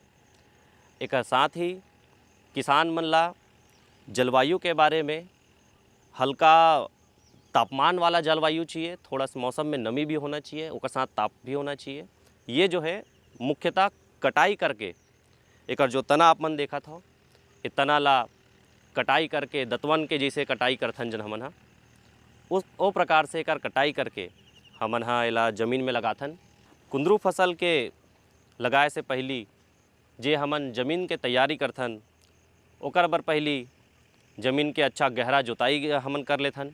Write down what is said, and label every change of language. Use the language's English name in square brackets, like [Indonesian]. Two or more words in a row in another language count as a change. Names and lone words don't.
[Chhattisgarhi] एक साथ ही किसान मन ला जलवायु के बारे में हल्का तापमान वाला जलवायु चाहिए, थोड़ा सा मौसम में नमी भी होना चाहिए, उसके साथ ताप भी होना चाहिए। ये जो है मुख्यतः कटाई करके एक जो तना आप मन देखा था ये तना ला कटाई करके दतवन के जैसे कटाई करथन जन हमन उस ओ प्रकार से एक कटाई करके हमन एला जमीन में लगाथन। कुंदरू फसल के लगाए से पहली जे हमन जमीन के तैयारी करथन ओकर बर पहली ज़मीन के अच्छा गहरा जोताई हमन कर लेथन।